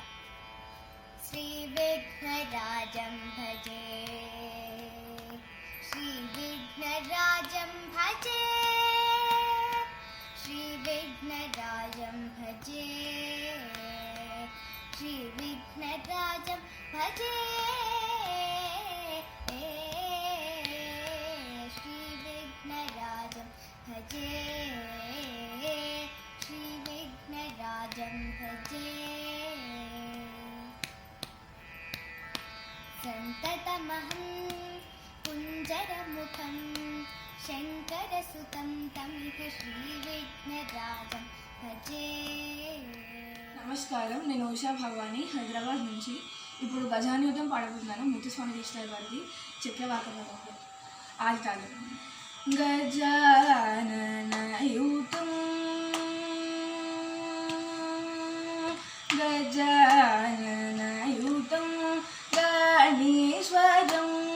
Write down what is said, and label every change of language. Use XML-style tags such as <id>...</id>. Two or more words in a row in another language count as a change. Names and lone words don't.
<sa>श्री विघ्नराजं भजे श्री विघ्नराजं भजे श्री विघ्नराजं भजे श्री विघ्नराजं भजे श्री विघ्नराजं भजे श्री विघ्नराजं भजे. सन्ततमहं कुञ्जरमुखं शङ्करसुतं तमिह श्री विघ्नराजं भजे.</sa> <te>నమస్కారం, నేను ఉషా భవాని హైదరాబాద్ నుంచి. ఇప్పుడు గజానయుతం పాడబోతున్నాను. ముత్తుస్వామి కృష్ణయ్య గారిది చక్రవాక పదంలో ఆది తాళం. గజాననయుతం గజాననయుతం గణేశ్వరం,</te>